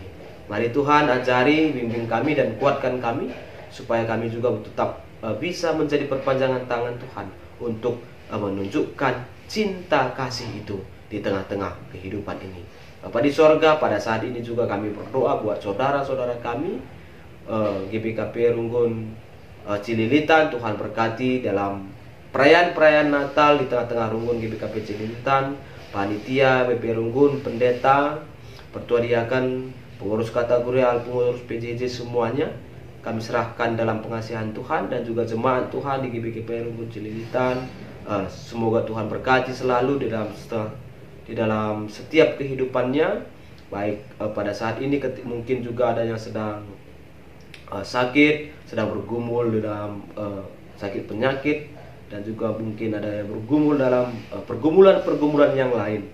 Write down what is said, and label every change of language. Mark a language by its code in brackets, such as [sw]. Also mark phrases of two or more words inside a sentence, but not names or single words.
[id] Mari Tuhan ajari, bimbing kami dan kuatkan kami, supaya kami juga tetap bisa menjadi perpanjangan tangan Tuhan untuk menunjukkan cinta kasih itu di tengah-tengah kehidupan ini. Bapa di sorga, pada saat ini juga kami berdoa buat saudara-saudara kami GBKP Runggun Cililitan. Tuhan berkati dalam perayaan-perayaan Natal di tengah-tengah Runggun GBKP Cililitan, panitia BP Runggun, pendeta, pertua diakan, pengurus kategorial, pengurus PJJ, semuanya kami serahkan dalam pengasihan Tuhan, dan juga jemaat Tuhan di GBKP Runggun Cililitan. Semoga Tuhan berkati selalu di dalam setiap kehidupannya, baik pada saat ini mungkin juga ada yang sedang sakit, sedang bergumul dalam sakit penyakit, dan juga mungkin ada yang bergumul dalam pergumulan-pergumulan yang lain.